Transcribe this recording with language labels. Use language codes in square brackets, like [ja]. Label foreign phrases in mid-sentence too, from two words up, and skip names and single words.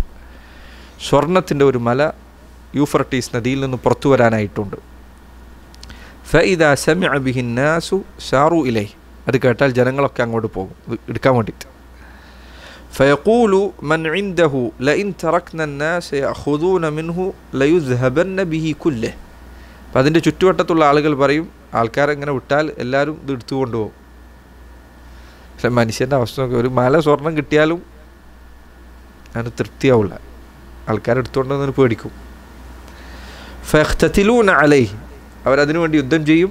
[ml] സ്വർണത്തിൻ്റെ ഒരു മല യൂഫ്രട്ടീസ് നദിയിൽ നിന്ന് പുറത്തു വരാനായിട്ടുണ്ട്. [ar] فإذا سمع به الناس ساروا إليه. [ml] അത് കേട്ടാൽ ജനങ്ങളൊക്കെ അങ്ങോട്ട് പോകും എടുക്കാൻ വേണ്ടിയിട്ട്. [ar] فيقول من عنده لئن تركنا الناس يأخذون منه ليذهبن به كله. [ml] അപ്പം അതിൻ്റെ ചുറ്റുവട്ടത്തുള്ള ആളുകൾ പറയും ആൾക്കാരെങ്ങനെ വിട്ടാൽ എല്ലാവരും ഇത് എടുത്തു കൊണ്ടുപോകും. പക്ഷെ മനുഷ്യൻ്റെ അവസ്ഥ നോക്കി, ഒരു മല സ്വർണം കിട്ടിയാലും അതിന് തൃപ്തിയാവില്ല, ആൾക്കാരെടുത്തുകൊണ്ടെന്ന് പേടിക്കും. [ar] فيقتتلون عليه, [ml] അവരതിനു വേണ്ടി യുദ്ധം ചെയ്യും.